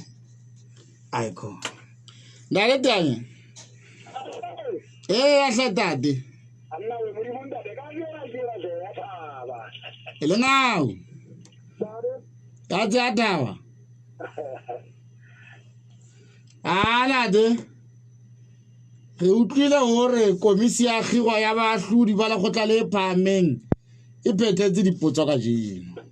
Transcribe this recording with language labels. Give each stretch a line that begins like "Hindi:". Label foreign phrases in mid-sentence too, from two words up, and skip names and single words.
English: I call. Daddy. I said daddy. Now. That's a tower. Lad.
Southern Sotho: Utlwile hore komisi ya khiro ya bahlodi ba lekgotla le phahameng e phethetse dipotso ka jeno.